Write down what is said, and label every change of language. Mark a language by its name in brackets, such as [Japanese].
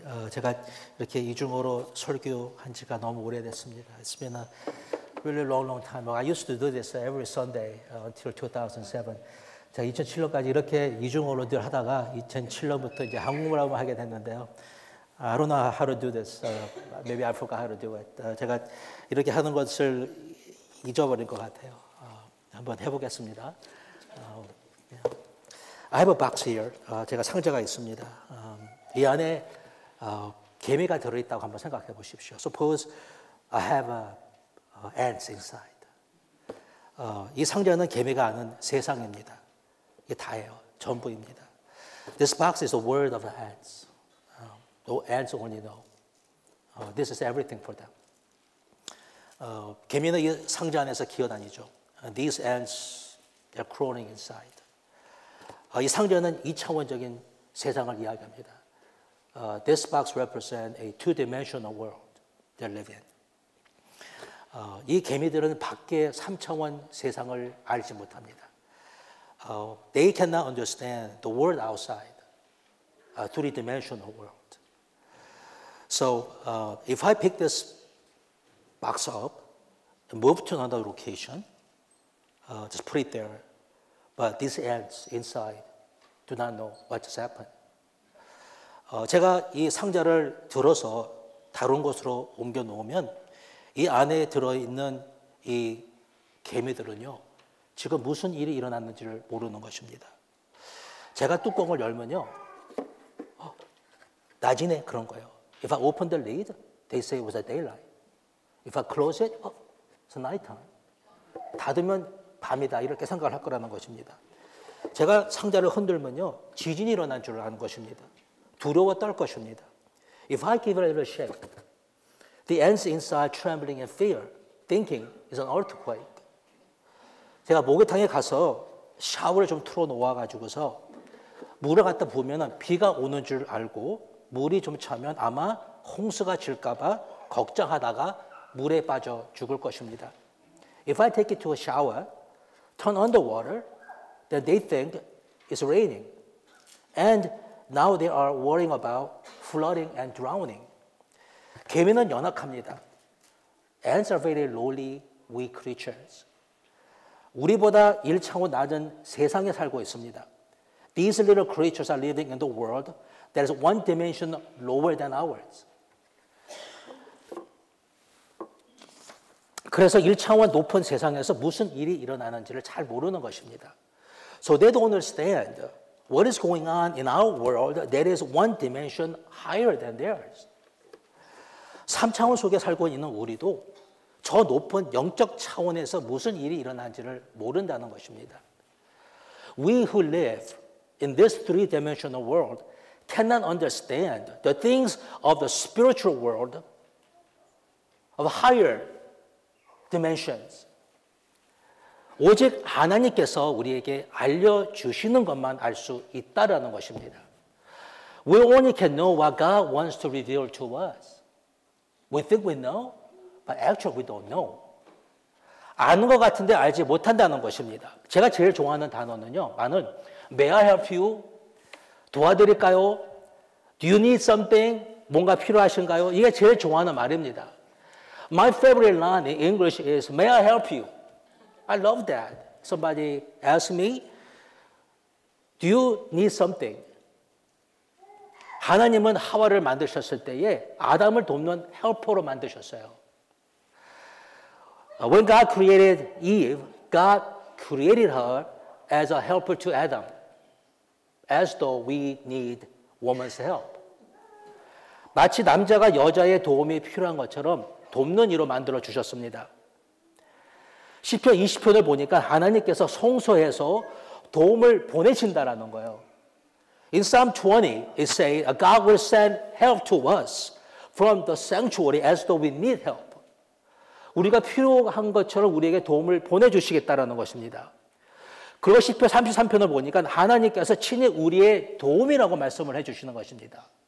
[Korean] 제가 이렇게 이중어로 설교한 지가 너무 오래됐습니다. [English] It's been a really long time. I used to do this every Sunday until 2007. [Korean] 제가 2007년까지 이렇게 이중어로 늘 하다가 2007년부터 이제 한국어로 하게 됐는데요. [English] I don't know how to do this. Maybe I forgot how to do it. [Korean] 제가 이렇게 하는 것을 잊어버린 것 같아요. 한번 해보겠습니다. [English] I have a box here. [Korean] 제가 상자가 있습니다. 이 안에 개미가 들어있다고 한번 생각해 보십시오. [English] Suppose I have ants inside. [Korean] 이 상자는 개미가 아는 세상입니다. 이게 다예요. 전부입니다. [English] This box is the world of the ants. The ants only know. This is everything for them. [Korean] 개미는 이 상자 안에서 기어다니죠. [English] These ants are crawling inside. [Korean] 이 상자는 이차원적인 세상을 이야기합니다. [English] This box represents a two-dimensional world they live in. [Korean] 이 개미들은 밖의 3차원 세상을 알지 못합니다. [English] They cannot understand the world outside, a three-dimensional world. So, if I pick this box up and move to another location, just put it there, but these ants inside do not know what just happened. [Korean] 제가 이 상자를 들어서 다른 곳으로 옮겨 놓으면 이 안에 들어있는 이 개미들은요, 지금 무슨 일이 일어났는지를 모르는 것입니다. 제가 뚜껑을 열면요, 낮이네 그런 거예요. [English] If I open the lid, they say it was a daylight. If I close it, it's night time. [Korean] 닫으면 밤이다 이렇게 생각을 할 거라는 것입니다. 제가 상자를 흔들면요, 지진이 일어난 줄 아는 것입니다. 두려워 떨 것입니다. [English] If I give it a little shake, the ants inside trembling in fear, thinking it's an earthquake. [Korean] 제가 목욕탕에 가서 샤워를 좀 틀어 놓아가지고서 물을 갖다 부으면 비가 오는 줄 알고 물이 좀 차면 아마 홍수가 질까봐 걱정하다가 물에 빠져 죽을 것입니다. [English] If I take it to a shower, turn on the water, then they think it's raining. And now they are worrying about flooding and drowning. [Korean] 개미는 연약합니다. [English] Ants are very lowly, weak creatures. [Korean] 우리보다 1차원 낮은 세상에 살고 있습니다. [English] These little creatures are living in the world that is one dimension lower than ours. [Korean] 그래서 1차원 높은 세상에서 무슨 일이 일어나는지를 잘 모르는 것입니다. [English] So they don't understand what is going on in our world that is one dimension higher than theirs. [Korean] 3차원 속에 살고 있는 우리도 저 높은 영적 차원에서 무슨 일이 일어난지를 모른다는 것입니다. [English] We who live in this three-dimensional world cannot understand the things of the spiritual world of higher dimensions. [Korean] 오직 하나님께서 우리에게 알려주시는 것만 알 수 있다라는 것입니다. [English] We only can know what God wants to reveal to us. We think we know, but actually we don't know. [Korean] 아는 것 같은데 알지 못한다는 것입니다. 제가 제일 좋아하는 단어는요, 나는 [English] May I help you? [Korean] 도와드릴까요? [English] Do you need something? [Korean] 뭔가 필요하신가요? 이게 제일 좋아하는 말입니다. [English] My favorite line in English is May I help you? I love that. Somebody asks me, do you need something? [Korean] 하나님은 하와를 만드셨을 때에 아담을 돕는 헬퍼로 만드셨어요. [English] When God created Eve, God created her as a helper to Adam, as though we need woman's help. [Korean] 마치 남자가 여자의 도움이 필요한 것처럼 돕는 이로 만들어 주셨습니다. 시편 20편을 보니까 하나님께서 성소에서 도움을 보내신다라는 거예요. [English] In Psalm 20, it says, God will send help to us from the sanctuary as though we need help. [Korean] 우리가 필요한 것처럼 우리에게 도움을 보내주시겠다라는 것입니다. 그리고 시편 33편을 보니까 하나님께서 친히 우리의 도움이라고 말씀을 해주시는 것입니다.